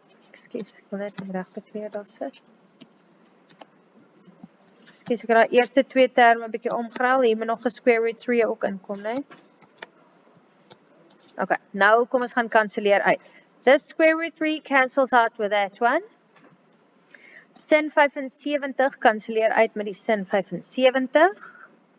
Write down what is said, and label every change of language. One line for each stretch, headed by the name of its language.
Afrikaans: Ekskuus, ek wil net die regte kleur daar sit. Ekskuus, ek het die eerste 2 terme 'n bietjie omgeruil. Hier moet nog 'n square root 3 ook inkom, né? Okay, nou kom ons gaan kanselleer uit.
English: This square root 3 cancels out with that one.
Afrikaans: Sin 75 kanselleer uit met die sin 75.